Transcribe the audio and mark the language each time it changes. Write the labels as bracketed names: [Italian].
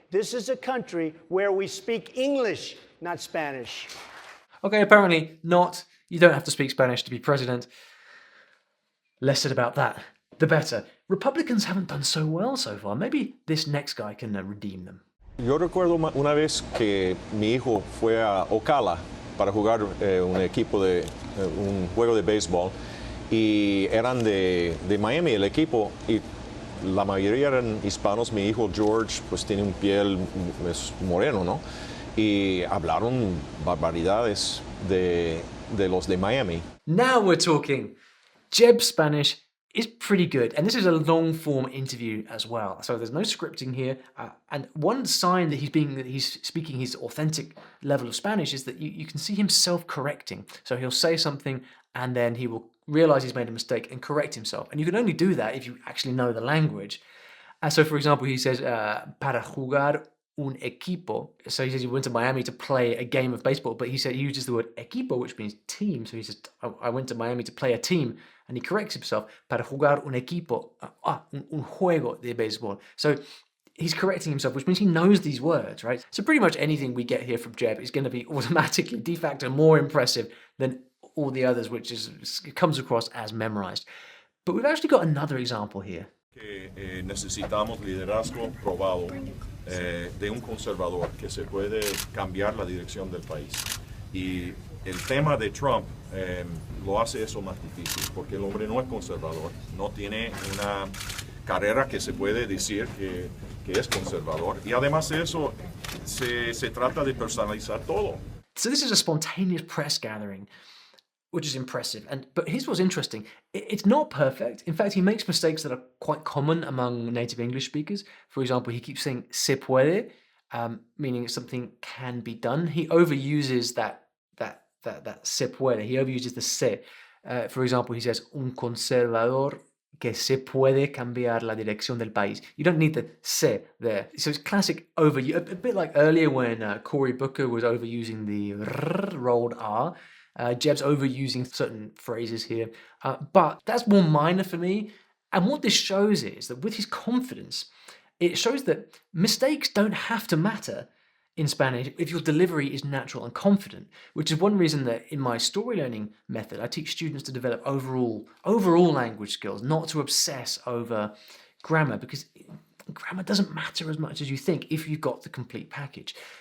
[English] This is a country where we speak English, not Spanish. Okay, apparently not. You don't have to speak Spanish to be president. Less said about that, the better. Republicans haven't done so well so far. Maybe this next guy can redeem them. [Spanish] Yo recuerdo una vez que mi hijo fue a Ocala para jugar un equipo de un juego de béisbol y eran de Miami el equipo y la mayoría eran hispanos. Mi hijo George pues tiene un piel moreno, ¿no? Y hablaron barbaridades de los de Miami. [English] Now we're talking. Jeb's Spanish is pretty good, and this is a long-form interview as well, so there's no scripting here, and one sign that he's speaking his authentic level of Spanish is that you can see him self-correcting. So he'll say something and then he will realize he's made a mistake and correct himself, and you can only do that if you actually know the language. So for example, he says [Spanish] para jugar un equipo. [English] So he says he went to Miami to play a game of baseball, but he uses the word equipo, which means team. So he says, I went to Miami to play a team, and he corrects himself, [Spanish] para jugar un equipo, un juego de béisbol. [English] So he's correcting himself, which means he knows these words, right? So pretty much anything we get here from Jeb is going to be automatically, de facto, more impressive than all the others, which comes across as memorized. But we've actually got another example here. [Spanish] Necesitamos liderazgo probado de un conservador que se puede cambiar la dirección del país. Y el tema de Trump lo hace eso más difícil, porque el hombre no es conservador, no tiene una carrera que se puede decir que es conservador. Y además de eso, se trata de personalizar todo. [English] So this is a spontaneous press gathering, which is impressive. But here's what's interesting. It's not perfect. In fact, he makes mistakes that are quite common among native English speakers. For example, he keeps saying [Spanish] se puede, [English] meaning something can be done. He overuses that [Spanish] se puede. [English] He overuses the se. For example, he says [Spanish] un conservador que se puede cambiar la dirección del país. [English] You don't need the se there. So it's classic overuse, a bit like earlier when Cory Booker was overusing the rolled R. Jeb's overusing certain phrases here, but that's more minor for me. And what this shows is that with his confidence, it shows that mistakes don't have to matter in Spanish if your delivery is natural and confident, which is one reason that in my story learning method, I teach students to develop overall language skills, not to obsess over grammar, because grammar doesn't matter as much as you think if you've got the complete package.